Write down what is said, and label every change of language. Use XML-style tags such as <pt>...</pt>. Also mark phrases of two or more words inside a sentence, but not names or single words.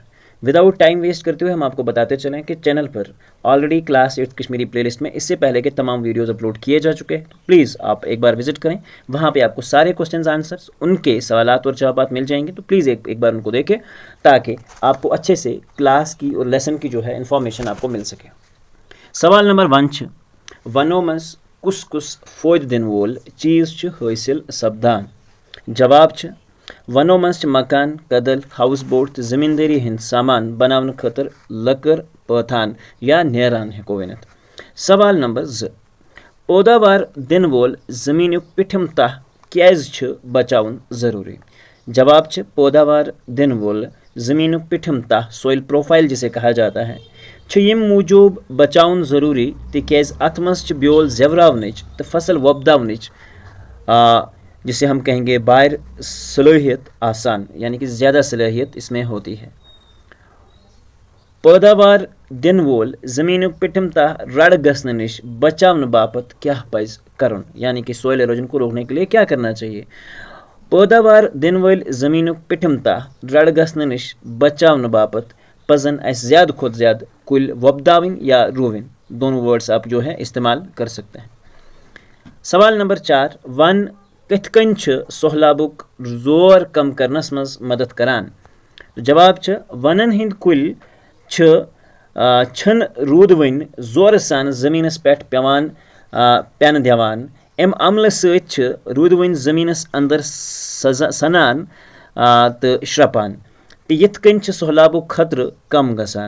<en>without time waste</en> <hi>करते हुए हम आपको बताते चलें कि चैनल पर ऑलरेडी क्लास 8th कश्मीरी प्लेलिस्ट में इससे पहले के तमाम वीडियोस अपलोड किए जा चुके हैं। तो प्लीज़ आप एक बार विजिट करें, वहाँ पे आपको सारे</hi> <en>questions answers</en> <hi>उनके सवालात और जवाबात मिल जाएंगे। तो प्लीज़ एक बार उनको देखें ताकि आपको अच्छे से क्लास की और लेसन की जो है इन्फॉर्मेशन आपको मिल सके।</hi> <ks>सवाल नंबर 1 वनो मज कुस कुस फोद दिन वोल चीज़ हासिल सपदान। जवाब वनो मज मकान, कदल, हाउस बोट तो ज़मींदारी हंद सामान बनाने खतर लकर पथान या नेरान हेको वनित। सवाल नंबर 2 पैदावार दिन वोल ज़मीन पिठम तह क्याज बचाउन ज़रूरी। जवाब पैदावार दिन वोल ज़मीन पिठम तह</ks> <en>soil profile</en> <hi>जिसे कहा जाता है</hi> <ks>यम मूजूब बचाउन ज़रूरी तिक्याज अत मज ब्योल ज़ेवरावनच तो फसल वोपदावनच</ks> <hi>जिसे हम कहेंगे</hi> <ks>बाहर सलाहियत आसान,</ks> <hi>यानी कि ज़्यादा सलाहियत इसमें होती है।</hi> <ks>पैदावार दिन वोल ज़मीन पिठम तह रड़ गसन नश बचावन बापत क्या पज करन,</ks> <hi>यानी कि</hi> <en>soil erosion</en> <hi>को रोकने के लिए क्या करना चाहिए।</hi> <ks>पैदावार दिन वल ज़मीन पिठम तह रड़ गसन नश बचावन बापत पजन अस ज़्यादा खुद ज़्यादा कुल वोपदावन या रुवन,</ks> <hi>दोनों वर्ड्स आप जो है इस्तेमाल कर सकते हैं।</hi> <ks>सवाल नंबर 4 वन कथ कन सहलाबुक जोर कम करनस मज मदद करान। जवाब वनन हिंद कुल छन रूदवन जोर सान ज़मीनस पे पेवान पेन दिवान अम अमल सत रूदवन ज़मीनस अंदर सनान तो श्रपान तो यथ कन सहलाबुक खतर कम गसान।</ks>